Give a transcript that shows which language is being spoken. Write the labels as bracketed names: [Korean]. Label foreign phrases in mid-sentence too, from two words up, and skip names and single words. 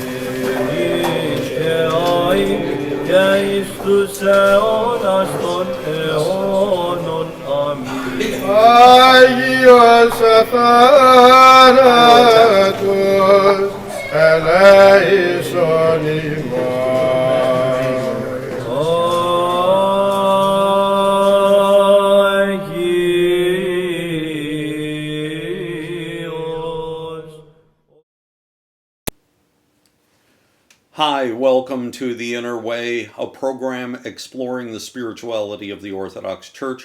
[Greek] Και αεί και εις τους αιώνας των αιώνων. Αμήν. Άγιος αθάνατος ελέησον ημάς. [English] Hi, welcome to The Inner Way, a program exploring the spirituality of the Orthodox Church.